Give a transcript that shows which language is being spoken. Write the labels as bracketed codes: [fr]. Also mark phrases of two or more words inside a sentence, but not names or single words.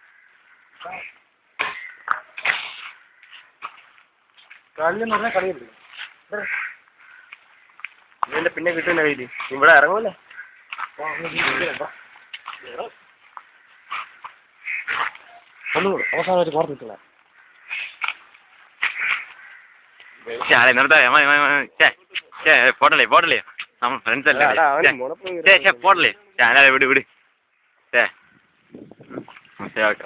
[ml] കളിയെന്ന് പറഞ്ഞാൽ കളിയല്ലേ ഇതിന്റെ പിന്നെ കിട്ടുന്ന കയ്യില് ഇവിടെ ഇറങ്ങൂല്ലേ ഒന്നുകൂടെ അവസാനമായിട്ട് പുറത്തിട്ടുള്ള [ta] போடலையே நம்ம ஃப்ரெண்ட்ஸ் எல்லாம் போடலையே விடு சரி ஓகே